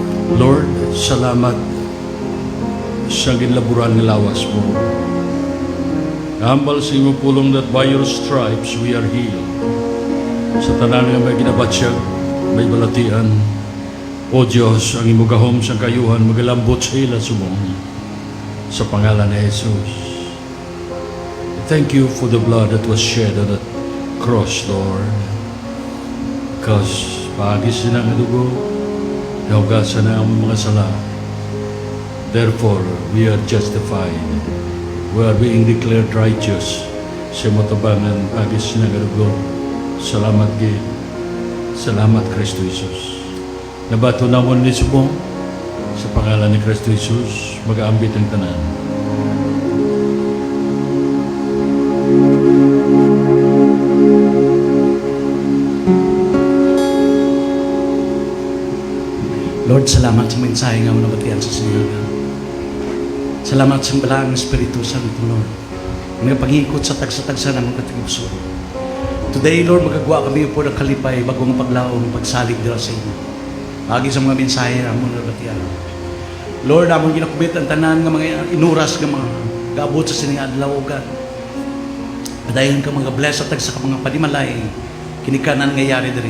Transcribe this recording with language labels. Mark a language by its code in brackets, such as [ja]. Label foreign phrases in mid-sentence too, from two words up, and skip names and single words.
[hil] Lord, salamat sa ginlaburan ng lawas mo. Hambal sa imo pulong [en] that by your stripes we are healed. [hil] Sa tanan nga may ginabatsyag, may balatian. O Diyos, ang imo gahom sa kayuhan, magalambot sa ila sumong. Sa pangalan ni Jesus. [en] Thank you for the blood that was shed on that cross, Lord. [hil] Because pagis na nga dugo, nahugasan na ang mga sala. [en] Therefore, we are justified. We are being declared righteous [hil] sa motabangan pagis na nga dugo. Salamat gid. Salamat Kristo Jesus. Nabato namon ni subong sa pangalan ni Kristo Jesus, mag-aambit ang tanan. Lord, salamat sa mensahe nga mo nabatian sa sinyaga. Salamat sa balang Espiritu Santo, Lord. Mga pangikot sa tagsa-tagsa ng mga katigubso. Today, Lord, magagawa kami po ng kalipay bagong paglaong pagsalig dira sa inyo. Agi sa mga mensahe na mo nabatian. Lord, amon ginakubit ang tanan nga mga inuras nga mga gaabot sa sining adlaw God. Padayon ka mga bless at tagsa ka mga panimalay kinikanan nga yari diri.